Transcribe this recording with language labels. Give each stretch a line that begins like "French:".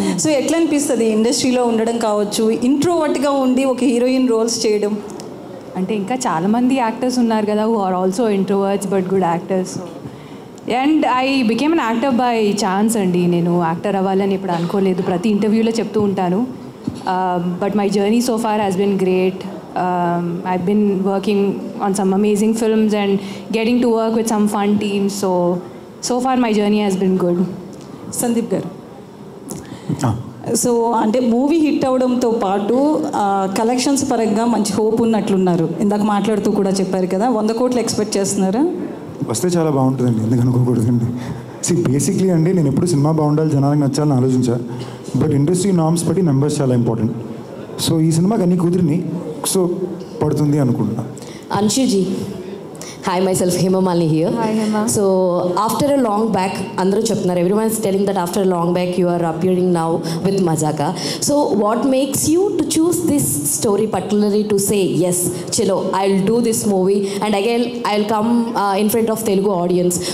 Telugu: So ఎట్లా అనిపిస్తుంది ఇండస్ట్రీలో ఉండడం కావచ్చు, ఇంట్రోవర్ట్గా ఉండి ఒక హీరోయిన్ రోల్స్ చేయడం? అంటే ఇంకా చాలామంది యాక్టర్స్ ఉన్నారు కదా
English: Who are also introverts but good actors. And I became an actor by chance
Telugu: అండి. నేను యాక్టర్ అవ్వాలని ఇప్పుడు అనుకోలేదు, ప్రతి ఇంటర్వ్యూలో చెప్తూ ఉంటాను.
English: But my journey so far has been great. I've been working on some amazing films and getting to work with some fun teams. So far my journey has been good.
Telugu: Sandeep గారు, so అంటే movie hit అవడంతో పాటు collections పరంగా మంచి hope ఉన్నట్లున్నారు. ఇందాక మాట్లాడుతూ కూడా చెప్పారు కదా, 100 కోట్లు ఎక్స్పెక్ట్ చేస్తున్నారా? వస్తే చాలా బాగుంటుందండి, ఎందుకు అనుకోకూడదండి. బేసిక్లీ అండి నేను ఎప్పుడు సినిమా బాగుండాలి, జనానికి నచ్చాలని ఆలోచించాను. బట్ ఇండస్ట్రీ నార్మ్స్ బట్టి నెంబర్స్ చాలా ఇంపార్టెంట్. సో ఈ సినిమాకి అన్ని కుదిరిని సో పడుతుంది అనుకుంటున్నా.
English: Anshuji, hi, myself Hema Malini here. Hi Hema. So after a long back,
Telugu: andru cheptunnaru,
English: everyone is telling that after a long back you are appearing now with Mazaka. So what makes you to choose this story particularly to say yes, chalo, I'll do this movie and again I'll come in front of Telugu audience?